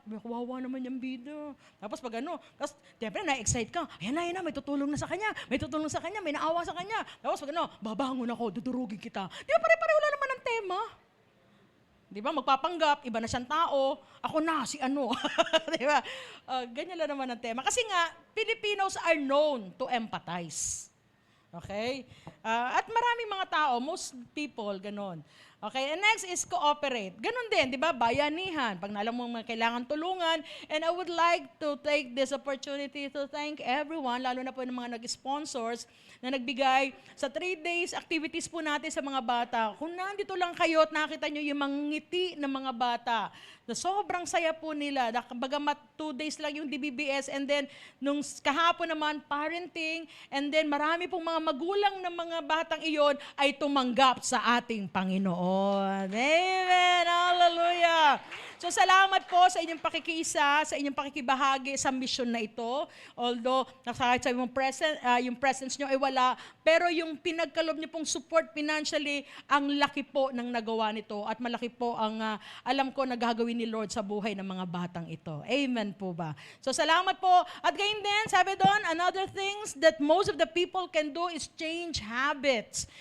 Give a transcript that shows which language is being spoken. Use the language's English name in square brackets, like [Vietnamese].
[Filipino] Kawawa naman yung bida. Tapos pag tapos siyempre na-excite ka. Ayan na, may tutulong na sa kanya. May tutulong sa kanya, may naawa sa kanya. Tapos pag babangon ako, dudurugin kita. Di ba pare-pareho lang naman ang tema? Di ba? Magpapanggap, iba na siyang tao. Ako na, si di ba? Ganyan lang naman ang tema. Kasi nga, [English] Filipinos are known to empathize. Okay? [Filipino] At maraming mga tao, [English] most people, [Filipino] ganon. [English] Okay, and next is cooperate. [Filipino] Ganon din, di ba? Bayanihan. Pag naalam mo mga kailangan tulungan. [English] And I would like to take this opportunity to thank everyone, [Filipino] lalo na po ng mga nag-sponsors na nagbigay sa 3 days activities po natin sa mga bata. Kung nandito lang kayo at nakita nyo yung mga ngiti ng mga bata, na sobrang saya po nila. Bagamat 2 days lang yung DBBS and then nung kahapon naman parenting and then marami pong mga magulang ng mga batang iyon ay tumanggap sa ating Panginoon. Amen! Hallelujah! So salamat po sa inyong pakikiisa, sa inyong pakikibahagi sa mission na ito. Although kahit sa yung presence nyo ay wala, pero yung pinagkalob nyo pong support financially, ang laki po ng nagawa nito at malaki po ang alam ko na gagawin ni Lord sa buhay ng mga batang ito. Amen po ba? So salamat po. At gayon din, sabi doon, [English] another things that most of the people can do is change habits.